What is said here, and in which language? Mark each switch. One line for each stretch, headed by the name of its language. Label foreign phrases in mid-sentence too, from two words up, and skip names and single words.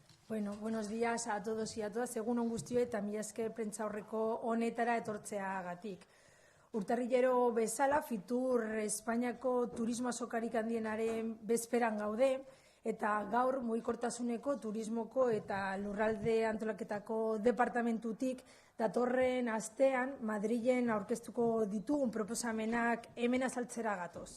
Spanish: Bueno, buenos días a todos y a todas.
Basque: Egun on guztioi eta mila esker prentsaurreko honetara etortzeagatik. Urtarrilero bezala, Fitur Espainiako turismo azokarik handienaren bezperan gaude, eta gaur mugikortasuneko turismoko eta lurralde antolaketako departamentutik datorren astean Madrilen aurkeztuko ditugun proposamenak hemen azaltzera gatoz.